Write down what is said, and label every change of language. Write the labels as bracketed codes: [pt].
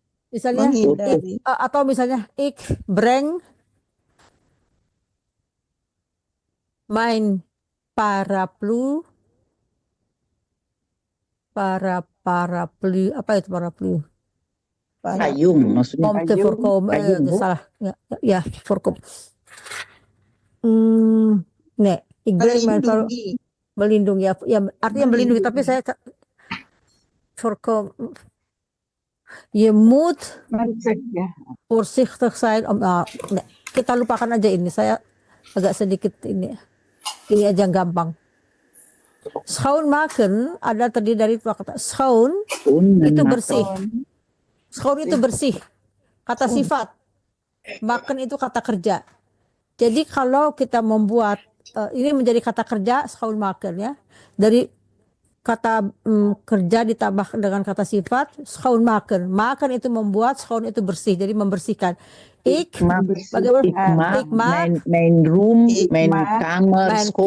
[id] Misalnya atau misalnya [nl] ik breng mijn paraplu [id] apa itu paraplu? Payung maksudnya. [nl] Om te voorkomen [id] salah ya [nl] voorkom. Nee, ik breng mijn [id] melindungi ya artinya melindungi tapi saya [nl] voorkom. Je moet voorzichtig zijn [id] kita lupakan aja ini, saya agak sedikit ini aja gampang. Schoonmaken ada terdiri dari dua kata. Schoon itu bersih. Schoon itu bersih. Kata sifat. Maken itu kata kerja. Jadi kalau kita membuat ini menjadi kata kerja schoonmaken ya. Dari kata kerja ditambah dengan kata sifat schoonmaken. Maken itu membuat, schoon itu bersih, jadi membersihkan. Bagaimana? [nl] Ik maak mijn room, mijn kamer schoon.